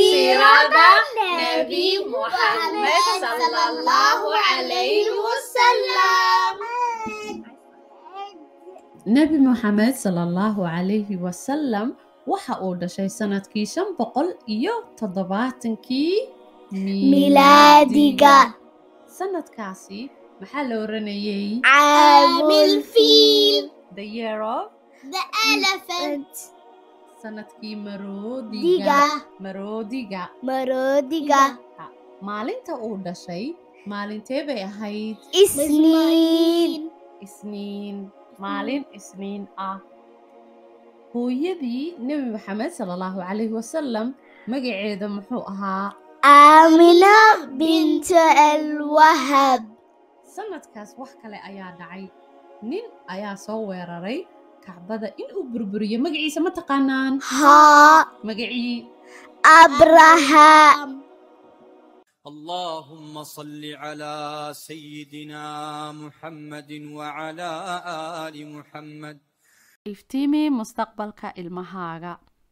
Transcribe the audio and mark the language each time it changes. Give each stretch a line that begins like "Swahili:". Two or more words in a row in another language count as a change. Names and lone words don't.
Arabic: سيرة نبي محمد صلى الله عليه وسلم. نبي محمد صلى الله عليه وسلم
Somali: waxa uu dhashay sanadkii 577 milaadiga. sanadkaasi maxaa la oranayay
Arabic: عام الفيل.
English: the year of the elephant.
Somali: sanadkii diga. maroodiga maalinta uu dhashay maalintee bay ahayd isniin maalin isniin ah. hooyadii nebi maxamed
Arabic: صلى الله عليه وسلم
Somali: magaceeda muxuu ahaa aamina binta alwahab. sanadkaas wax kale ayaa dhacay. nin ayaa soo weeraray kacbada inuu burburiyo magaciisa ma taqaanaan haa magacii abraham.
Arabic: اللهم صل على سيدنا محمد وعلى آل محمد.
Somali: iftiimi mustaqbalka ilmahaaga.